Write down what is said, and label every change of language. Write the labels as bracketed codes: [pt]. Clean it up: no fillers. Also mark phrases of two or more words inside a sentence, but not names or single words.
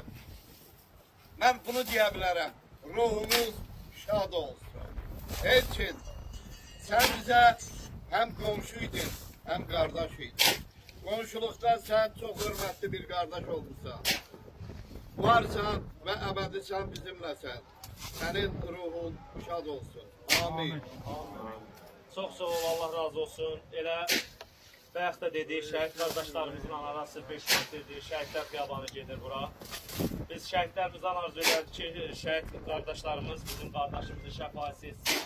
[tr] Ben bunu diyebilirim. Ruhumuz şad olsun. Elçin, sen bize hem komşuydun, hem kardeşiydin. Komşulukta sen çok hürmetli bir kardeş olmuşsan. [az] Varsan ve ebedisən bizimlesən. [tr] Senin ruhun şad olsun. Amin. [az] Çox sağ ol, Allah razı olsun. Elə bayaq da dedik, şəhid qardaşlarımızın arası 5 metrdir, şəhidlər xiyabanı gedir bura. Biz şəhidlərimizdən arzu edərdik ki, şəhid qardaşlarımız bizim qardaşımızı şəfaət etsin.